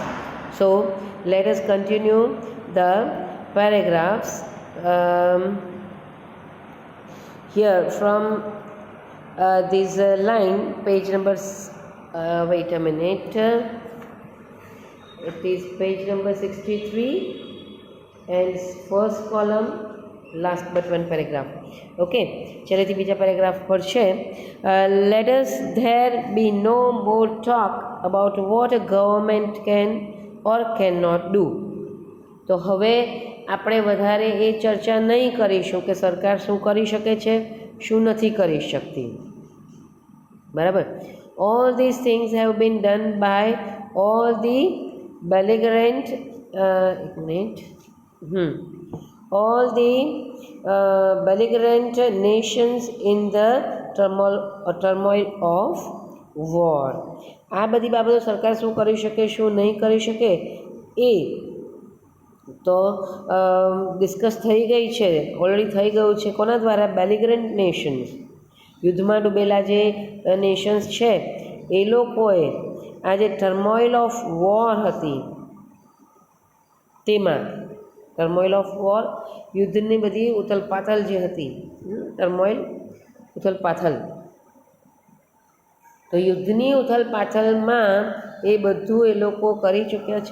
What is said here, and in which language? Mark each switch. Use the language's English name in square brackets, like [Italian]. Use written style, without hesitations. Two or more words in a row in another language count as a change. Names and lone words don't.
[English] So let us continue the paragraphs here from this line, page number wait a minute, it is page number 63 and first column, last but one paragraph. [Gujarati] Okay, ચલેથી બીજા પેરેગ્રાફ પર છે. [English] Let us there be no more talk about what a government can or cannot do. [Gujarati] તો હવે આપણે વધારે એ ચર્ચા નહીં કરીશું કે સરકાર શું કરી શકે છે, શું નથી કરી શકતી. બરાબર. [English] All these things have been done by all the belligerent all the belligerent nations in the turmoil of war. [Gujarati] આ બધી બાબતો સરકાર શું કરી શકે, શું નહીં કરી શકે એ તો ડિસ્કસ થઈ ગઈ છે, ઓલરેડી થઈ ગયું છે. કોના દ્વારા? [English] belligerent nations, [Gujarati] યુદ્ધમાં ડૂબેલા જે નેશન્સ છે એ લોકોએ આ જે [English] turmoil of war [Gujarati] હતી તેમાં [English] turmoil of war, [Gujarati] યુદ્ધની બધી ઉથલપાથલ જે હતી, ટર્મોઇલ ઉથલપાથલ, તો યુદ્ધની ઉથલપાથલમાં એ બધું એ લોકો કરી ચૂક્યા છે.